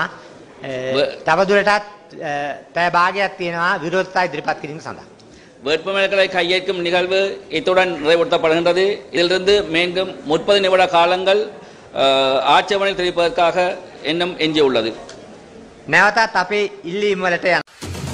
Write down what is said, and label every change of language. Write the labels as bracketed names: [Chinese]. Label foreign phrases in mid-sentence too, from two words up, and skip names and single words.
[Sinhala] තවදුරටත් පැය භාගයක් තියෙනවා විරෝධතා ඉදිරිපත් කිරීම සඳහා. [Tamil] வேட்புமனுக்களை கையேற்கும் நிகழ்வு இத்துடன் நிறைவுறுத்தப்படுகின்றது. இதிலிருந்து மீண்டும் 30 நிமிட காலங்கள் ஆட்சேபனை தெரிவிப்பதற்காக இன்னும் எஞ்சியுள்ளது. [Sinhala] නැවතත් අපේ ඉල්ලීම් වලට යන